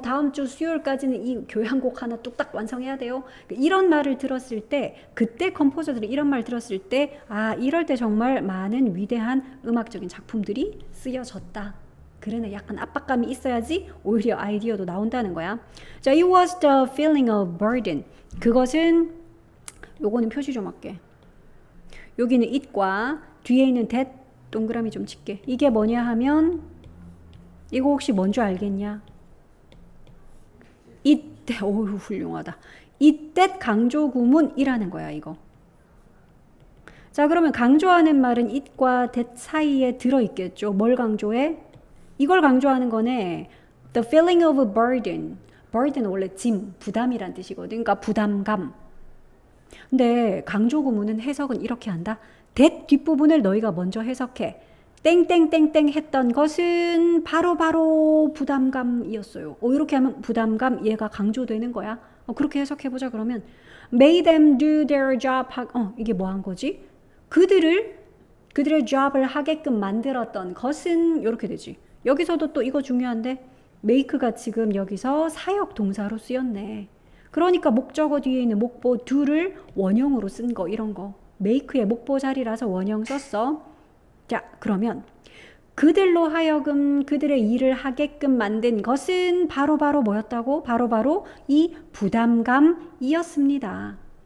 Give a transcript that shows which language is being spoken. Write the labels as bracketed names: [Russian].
[Korean] 다음 주 수요일까지는 이 교향곡 하나 뚝딱 완성해야 돼요. 이런 말을 들었을 때 그때 컴포저들이 이런 말 들었을 때 이럴 때 정말 많은 위대한 음악적인 작품들이 쓰여졌다. 그러네. 약간 압박감이 있어야지 오히려 아이디어도 나온다는 거야. 자, [English] it was the feeling of burden. [Korean] 그것은 요거는 표시 좀 할게. 여기는 it과 뒤에 있는 that 동그라미 좀 칠게. 이게 뭐냐 하면 이거 혹시 뭔지 알겠냐? it 오우 훌륭하다. it that 강조 구문이라는 거야 이거. 자 그러면 강조하는 말은 it과 that 사이에 들어있겠죠. 뭘 강조해? 이걸 강조하는 거네. [English] The feeling of a burden. [Korean] burden은 원래 짐, 부담이란 뜻이거든. 그러니까 부담감. 근데 강조 구문은 해석은 이렇게 한다. that 뒷부분을 너희가 먼저 해석해. 땡땡땡땡 했던 것은 바로 부담감이었어요. 이렇게 하면 부담감 얘가 강조되는 거야. 그렇게 해석해보자 그러면 [English] made them do their job. [Korean] 이게 뭐 한 거지? 그들의 job을 하게끔 만들었던 것은 이렇게 되지. 여기서도 또 이거 중요한데 make가 지금 여기서 사역 동사로 쓰였네. 그러니까 목적어 뒤에 있는 목보 do를 원형으로 쓴 거 이런 거. make의 목보 자리라서 원형 썼어. 자 그러면 그들로 하여금 그들의 일을 하게끔 만든 것은 바로 뭐였다고? 바로 이 부담감이었습니다.